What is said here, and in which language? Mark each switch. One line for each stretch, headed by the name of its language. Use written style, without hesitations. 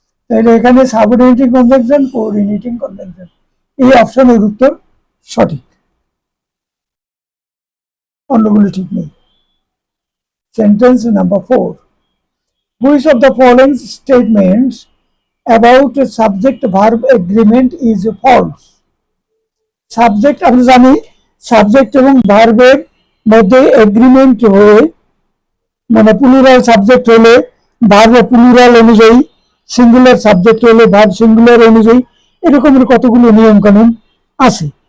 Bangla: তাহলে এখানে subordinating conjunction, coordinating conjunction, এই অপশনের উত্তর সঠিক, অন্যগুলো ঠিক নেই।
English: Sentence number 4. Which of the following statements about a subject verb agreement is false?
Bangla: Subject আমরা জানি সাবজেক্ট এবং ভার্বের মধ্যে এগ্রিমেন্ট হয়ে মানে প্লুরাল সাবজেক্ট হলে ভার্ব প্লুরাল অনুযায়ী, সিঙ্গুলার সাবজেক্ট হলে ভার্ব সিঙ্গুলার অনুযায়ী, এরকমের কতগুলো নিয়ম কানুন আছে।